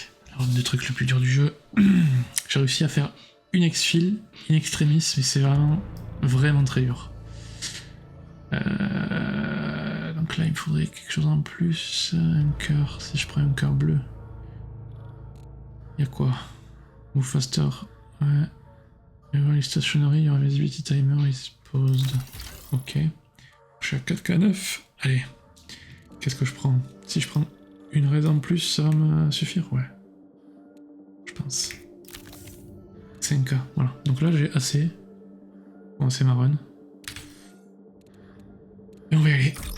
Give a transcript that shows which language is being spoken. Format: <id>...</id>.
<fr>La run des trucs le plus dur du jeu. J'ai réussi à faire une exfil, in extremis, mais c'est vraiment très dur. Donc là, il me faudrait quelque chose en plus. Un cœur, si je prends un cœur bleu. Il y a quoi?</fr> <en>Move faster.</en> <fr>Ouais.</fr> <en>Les stationary, your visibility timer is paused.</en> <fr>Ok. Je suis à 4K9. Allez. Qu'est-ce que je prends? Si je prends une raise en plus, ça va me suffire? Ouais. Je pense. 5K, voilà. Donc là, j'ai assez. Bon, c'est ma run. Et on va y aller.</fr>